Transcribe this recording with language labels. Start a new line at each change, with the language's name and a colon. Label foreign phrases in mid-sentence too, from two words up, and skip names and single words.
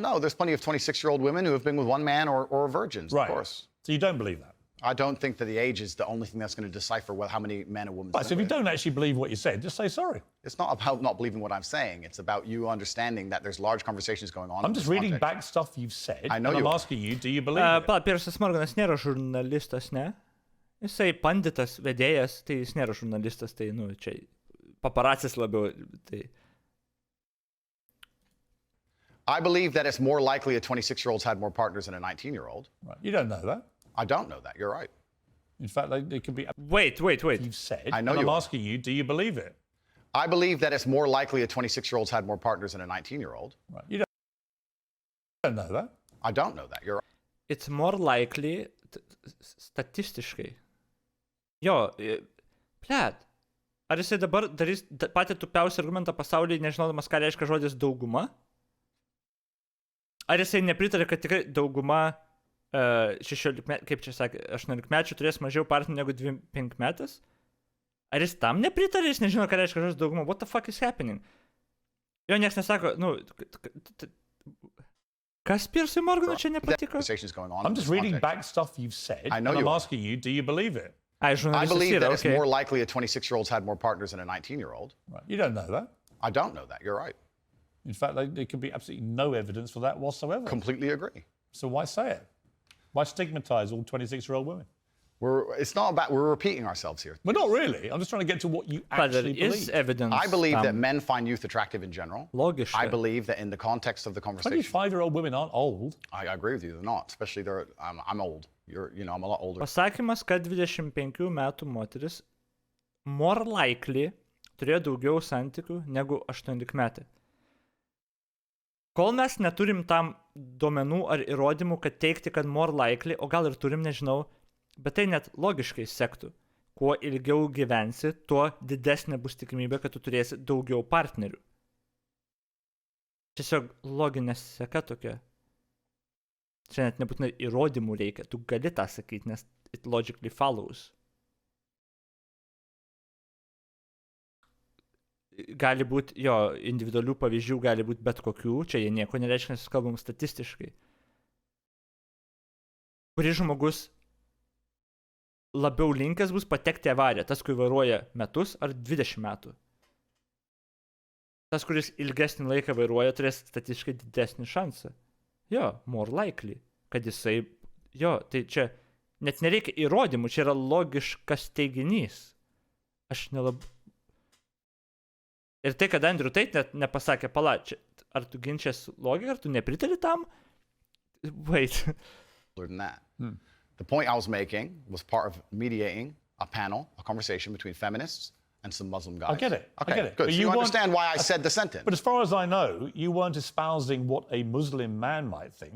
English: No, there's plenty of 26-year-old women who have been with one man or virgins, Right. of course. So you don't believe that? I don't think that the age is the only thing that's going to decipher how many men a woman's Right, so if been you with. don't actually believe what you said, just say sorry. It's not about not believing what I'm saying. It's about you understanding that there's large conversations going on. I'm in just this reading context. back stuff you've said. I know and you I'm are. asking you, do you believe it?
Lithuanian: Pala, Piersas Morganas nėra žurnalistas, ne? Jisai panditas, vedėjas, tai jis nėra žurnalistas, tai, nu, čia paparacis labiau, tai...
English: I believe that it's more likely a 26-year-old's had more partners than a 19-year-old. Right. You don't know that. I don't know that. You're right. In fact, they could be... Wait. You've said, I know and you I'm are. asking you, do you believe it? I believe that it's more likely a 26-year-old's had more partners than a 19-year-old. Right. You don't know that. I don't know that. You're right. It's more likely,
Lithuanian: statistiškai. Jo, plėt. Ar jisai dabar darys patį tupiausią argumentą pasaulyje, nežinodamas, ką reiškia žodis dauguma? Ar jisai nepritarė, kad tikrai dauguma 18-mečių turės mažiau partnerių negu 25-metis? Ar jis tam nepritarė, jis nežino, ką reiškia žodis dauguma?
English: What the fuck is happening?
Lithuanian: Jo, nieks nesako, nu... Kas Piersui Morganui čia nepatiko?
English: Conversations going on I'm in just this reading context. back stuff you've said, I know and I'm you are. asking you, do you believe it? Ai, I
Lithuanian: žurnalistas
English: believe
Lithuanian: yra,
English: that it's okay. more likely a 26-year-old's had more partners than a 19-year-old. Right. You don't know that. I don't know that. You're right. In fact, there could be absolutely no evidence for that whatsoever. Completely agree. So why say it? Why stigmatise all 26-year-old women? It's not about, we're repeating ourselves here. Well, not really. I'm just trying to get to what you But there actually is believe. evidence. I believe
Lithuanian: tam.
English: that men find youth attractive in general.
Lithuanian: Logiška.
English: I believe that in the context of the conversation, 25-year-old women aren't old. I agree with you. They're not, especially I'm old. I'm a lot older.
Lithuanian: Pasakymas, kad 25 metų moteris
English: more likely
Lithuanian: turėjo daugiau santykių negu 18 metė. Kol mes neturim tam duomenų ar įrodymų, kad teikti, kad
English: more likely,
Lithuanian: o gal ir turim, nežinau, bet tai net logiškai sektų. Kuo ilgiau gyvensi, tuo didesnė bus tikimybė, kad tu turėsi daugiau partnerių. Tiesiog loginė seka tokia. Čia net nebūtinai įrodymų reikia, tu gali tą sakyti, nes
English: it logically follows.
Lithuanian: Gali būti, jo, individualių pavyzdžių gali būti bet kokių, čia jie nieko nereiškia, nes kalbam statistiškai. Kuris žmogus labiau linkęs bus patekti į avariją, tas, kur vairuoja metus ar 20 metų. Tas, kuris ilgesnį laiką vairuoja, turės statistiškai didesnį šansą. Jo,
English: more likely,
Lithuanian: kad jisai, jo, tai čia net nereikia įrodymų, čia yra logiškas teiginys. Aš nelabai... Ir tai, kad Andrew Tate net nepasakė, pala, čia, ar tu ginčias logiką, ar tu nepritari tam?
English: Wait. Than that. The point I was making was part of mediating a panel, a conversation between feminists and some Muslim guys. I get it. Okay, I get it. good. But So you understand why I said the sentence. But as far as I know, you weren't espousing what a Muslim man might think.